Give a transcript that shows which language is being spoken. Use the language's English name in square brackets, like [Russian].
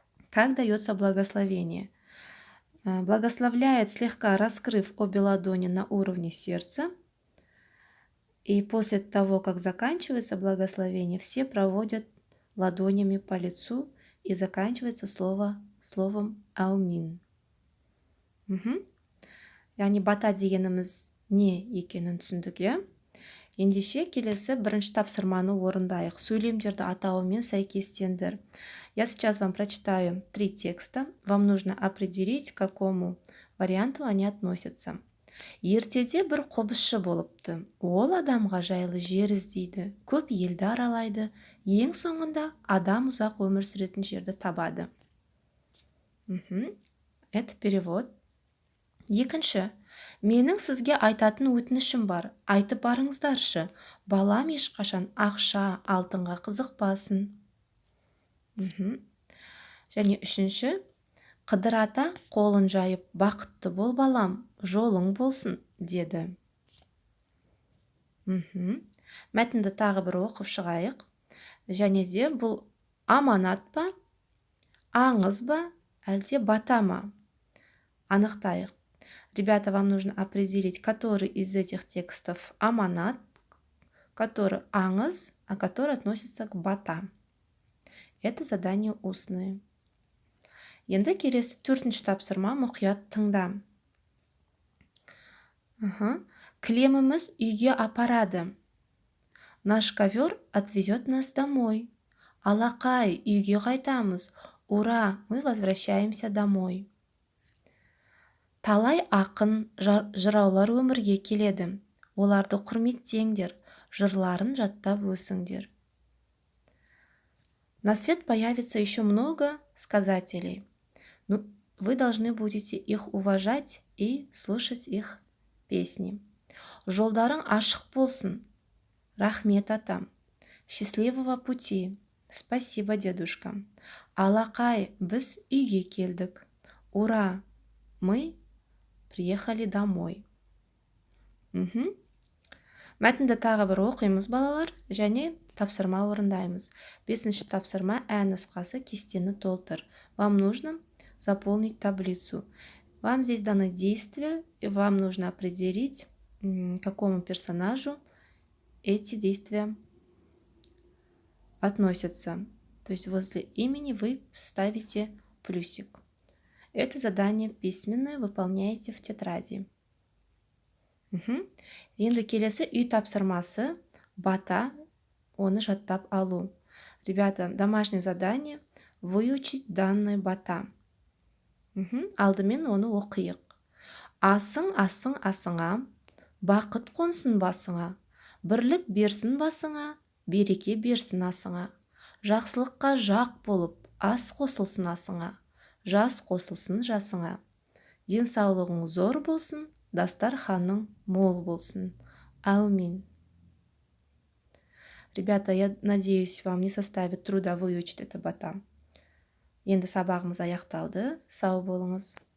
[Russian] Как дается благословение? Благословляет, слегка раскрыв обе ладони на уровне сердца. И после того, как заканчивается благословение, все проводят ладонями по лицу и заканчивается словом «аумин». [Kazakh] Яғни бата дегеніміз не екенін түсіндік, иә? Ендеше келесі бірінші тапсырманы орындайық. Сөйлемдерді атауымен сәйкестендір. [Russian] Я сейчас вам прочитаю 3 текста. Вам нужно определить, к какому варианту они относятся. [Kazakh] Ертеде бір қобызшы болыпты. Ол адамға жайлы жер іздейді, көп елді аралайды. Ең соңында адам ұзақ өмір сүретін жерді табады. [Russian] Это перевод. [Kazakh] Екінші. Менің сізге айтатын өтінішім бар. Айтып барыңыздаршы. Балам ешқашан ақша, алтынға қызықпасын. Және үшінші. Қыдыр ата қолын жайып, бақытты бол балам, жолың болсын, деді. Мәтінді тағы бір оқып шығайық. Және де бұл аманат па, аңыз ба, әлде бата ма? Анықтайық. [Russian] Ребята, вам нужно определить, который из этих текстов аманат, который аңыз, а который относится к бата. Это задание устное. [Kazakh] Енді келесі 4-ші тапсырма мұқият тыңда. Кілеміміз үйге апарады. [Russian] Наш ковер отвезет нас домой. [Kazakh] Алақай, үйге қайтамыз. [Russian] Ура, мы возвращаемся домой. [Kazakh] Талай ақын, жыраулар өмірге келеді. Оларды құрметтеңдер, жырларын жаттап өсіңдер. [Russian] На свет появится еще много сказателей. Вы должны будете их уважать и слушать их песни. [Kazakh] Жолдарың ашық болсын. Рахмет, атам. [Russian] Счастливого пути. Спасибо, дедушка. [Kazakh] Алақай, біз үйге келдік. [Russian] Ура, мы приехали домой. [Kazakh] Мәтінді тағы бір оқимыз, балалар, және тапсырма орындаймыз. 5-ші тапсырма ә нұсқасы, кестені толтыр. [Russian] Вам нужно заполнить таблицу. Вам здесь даны действия, и вам нужно определить, к какому персонажу эти действия относятся. То есть возле имени вы ставите плюсик. Это задание письменное, выполняете в тетради. [Kazakh] Енді келесі үй тапсырмасы бата, оны жаттап алу. [Russian] Ребята, домашнее задание выучить данное бата. [Kazakh] Алдымен оны оқиық. Асың, асың, асыңа, бақыт қонсын басыңа, бірлік берсін басыңа, береке берсін асыңа. Жақсылыққа жақ болып, ас қосылсын асыңа, жас қосылсын жасыңа. Денсаулығың зор болсын, дастарханың мол болсын. Аумин. [Russian] Ребята, я надеюсь, вам не составит труда выучить это бата. [Kazakh] Енді сабағымыз аяқталды. Сау болыңыз.